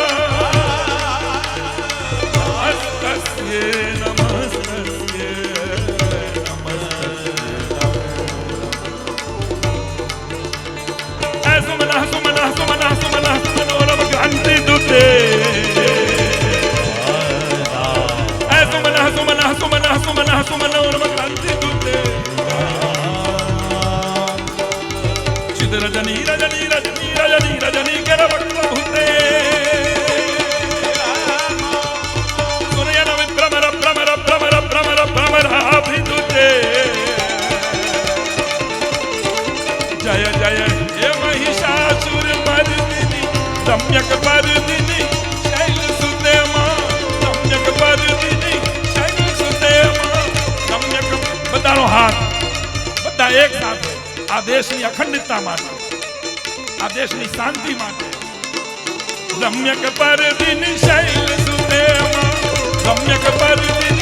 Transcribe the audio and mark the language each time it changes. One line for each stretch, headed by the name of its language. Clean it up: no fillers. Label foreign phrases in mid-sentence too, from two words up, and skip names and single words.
Sanskrit: नमस्तस्यै नमस्तस्यै नमस्तस्यै। सुमनः सुमनः सुमनः सुमनः मनोरम क्रांति दुते। सुमनः सुमनः सुमनः सुमनः सुमनोरम क्रांति दुते। चिद रजनी रजनी रजनी रजनी रजनी कर वक्त्रभूते। सुनयन विभ्रमर भ्रमर भ्रमर भ्रमर भ्रमराभिदुते। जय जय हे महिषासुर मर्दिनी रम्यक पर्दिनी शैल सुते मां, रम्यक पर्दिनी शैल सुते मां, रम्यक।
Gujarati: બધાનો હાથ બધા એક સાથે આ દેશની અખંડિતતા માટે, આ દેશની શાંતિ માટે।
Sanskrit: રમ્યક पर्दिनी शैल सुते मां, रम्यक पर्दिनी।